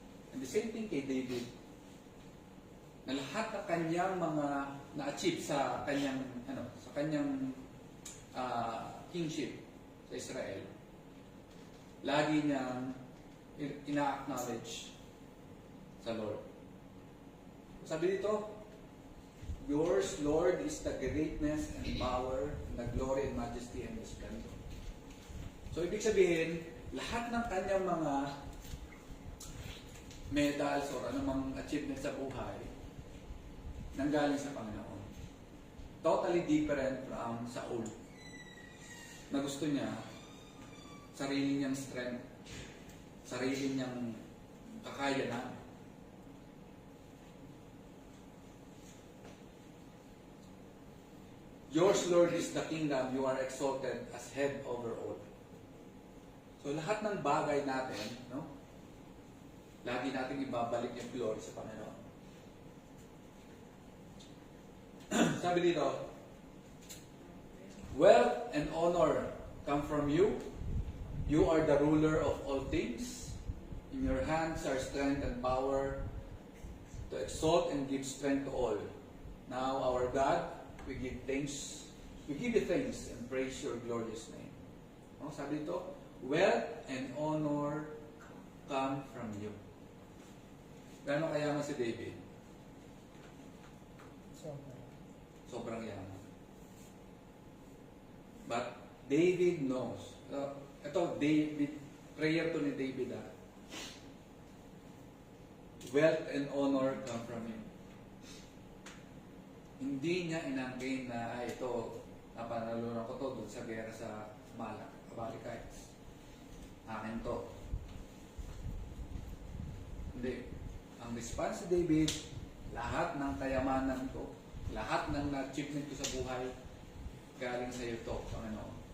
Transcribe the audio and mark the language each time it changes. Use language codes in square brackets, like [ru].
[en] And the same thing [tl] kay David, na lahat ng kanyang mga na-achieve sa kanyang kingship sa Israel, lagi niyang ina-acknowledge sa Lord. Sabi dito, [en] yours, Lord, is the greatness and power, and the glory and majesty and the splendor. [tl] So, ibig sabihin, lahat ng kanyang mga medals or anumang achievement sa buhay, nanggaling sa Panginoon. [en] Totally different from Saul, [tl] na gusto niya sarili niyang strength, sarili niyang kakayanan. [en] Yours, Lord, is the kingdom. You are exalted as head over all. [tl] So, lahat ng bagay natin, no? Lagi natin ibabalik yung glory sa Panginoon. Sabi dito, [en] wealth and honor come from you. You are the ruler of all things. In your hands are strength and power to exalt and give strength to all. Now, our God, we give you thanks and praise your glorious name. No? [tl] Sabi dito, [en] wealth and honor come from you. [tl] Gano'ng kayaman si David? Sobrang yaman. [en] But David knows. [tl] Ito, prayer to ni David. [en] Wealth and honor come from him. [tl] Hindi niya inangkin na ito, napanalunan ko to doon sa gera sa Amalekites. Akin to. Hindi. Ang response ni David, lahat ng kayamanan ko, lahat ng achievement ko sa buhay, galing sa iyo to, Panginoon.